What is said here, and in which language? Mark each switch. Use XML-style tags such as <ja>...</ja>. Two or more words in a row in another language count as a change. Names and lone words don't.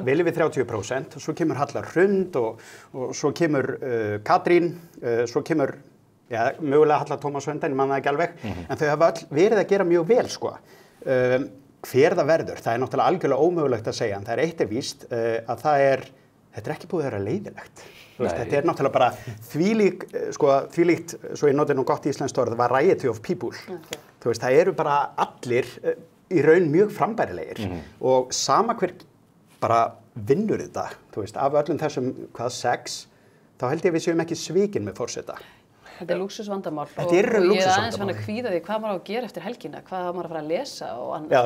<is>Vel yfir 30%, og svo kemur Hallar Hrund og svo kemur Katrín, svo kemur mögulega Hallar Tómas Sveinstein, ég man það ekki alveg, en þau hafa öll verið að gera mjög vel, sko. Hver það verður, það náttúrulega algjörlega ómögulegt að segja, en það víst að þetta ekki búið að vera leiðilegt. Þetta náttúrulega bara þvílíkt, svo ég noti nú gott íslenskt orð,</is> <en>variety of people.</en> <is>Okay. Þú veist, það eru bara allir í raun mjög frambærilegir og sama hver bara vinnur þetta, þú veist, af öllum þessum 6, þá held ég við séum ekki svikin með forseta. Þetta lúxusvandamál og ég aðeins fann að kvíða því hvað maður á að gera eftir helgina, hvað maður að fara að lesa og annað.</is>